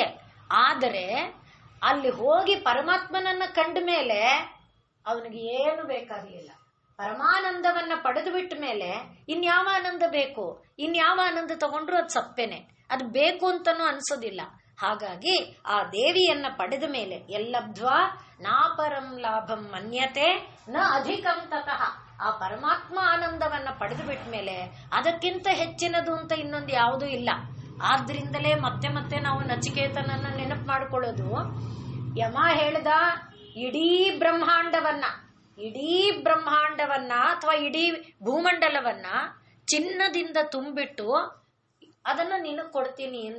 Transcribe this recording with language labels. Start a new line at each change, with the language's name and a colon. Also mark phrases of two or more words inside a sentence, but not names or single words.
Kannada: ಆದರೆ ಅಲ್ಲಿ ಹೋಗಿ ಪರಮಾತ್ಮನನ್ನ ಕಂಡ ಮೇಲೆ ಅವನಿಗೆ ಏನು ಬೇಕಾಗಲಿಲ್ಲ. ಪರಮಾನಂದವನ್ನ ಪಡೆದು ಬಿಟ್ಟ ಮೇಲೆ ಇನ್ಯಾವ ಆನಂದ ಬೇಕು? ಇನ್ಯಾವ ಆನಂದ ತಗೊಂಡ್ರು ಅದು ಸಪ್ಪೆನೆ, ಅದು ಬೇಕು ಅಂತನೂ ಅನ್ಸೋದಿಲ್ಲ. ಹಾಗಾಗಿ ಆ ದೇವಿಯನ್ನ ಪಡೆದ ಮೇಲೆ
Sanskrit: ಎಲ್ಲಬ್ಧ್ವಾ ನಾಪರಂ ಲಾಭಂ ಮನ್ಯತೆ ನ ಅಧಿಕಂ ತತಃ.
Kannada: ಆ ಪರಮಾತ್ಮ ಆನಂದವನ್ನ ಪಡೆದು ಬಿಟ್ಟ ಮೇಲೆ ಅದಕ್ಕಿಂತ ಹೆಚ್ಚಿನದು ಅಂತ ಇನ್ನೊಂದು ಯಾವುದೂ ಇಲ್ಲ. ಆದ್ರಿಂದಲೇ ಮತ್ತೆ ಮತ್ತೆ ನಾವು ನಚಿಕೇತನನ್ನ ನೆನಪು ಮಾಡ್ಕೊಳ್ಳೋದು. ಯಮ ಹೇಳ್ದ ಇಡೀ ಬ್ರಹ್ಮಾಂಡವನ್ನ ಅಥವಾ ಇಡೀ ಭೂಮಂಡಲವನ್ನ ಚಿನ್ನದಿಂದ ತುಂಬಿಟ್ಟು ಅದನ್ನ ನಿನಗೆ ಕೊಡ್ತೀನಿ ಎಂದ.